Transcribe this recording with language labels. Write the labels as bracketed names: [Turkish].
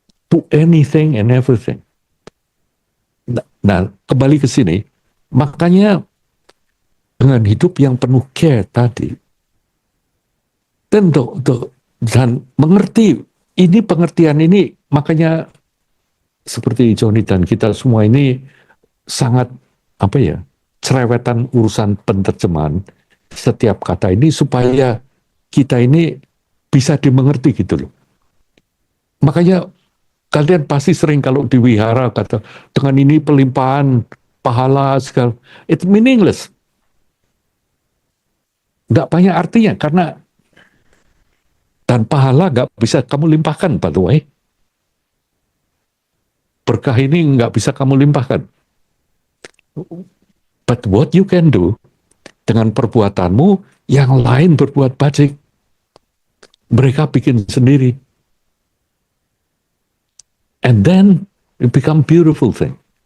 [English] To anything and everything. [Indonesian] Nah, kembali ke sini, makanya dengan hidup yang penuh care tadi, dan mengerti, ini pengertian ini, makanya seperti Johnny dan kita semua ini sangat, cerewetan urusan penterjemahan setiap kata ini supaya kita ini bisa dimengerti gitu loh. Makanya kalian pasti sering kalau di wihara kata, dengan ini pelimpahan pahala segala, [English] it's meaningless. [Indonesian] Nggak banyak artinya, karena dan pahala nggak bisa kamu limpahkan, [English] by the way. [Indonesian] Berkah ini nggak bisa kamu limpahkan. [English] But what you can do, [Indonesian] dengan perbuatanmu, yang lain berbuat bajik. Mereka bikin sendiri. [English] And then it become beautiful thing.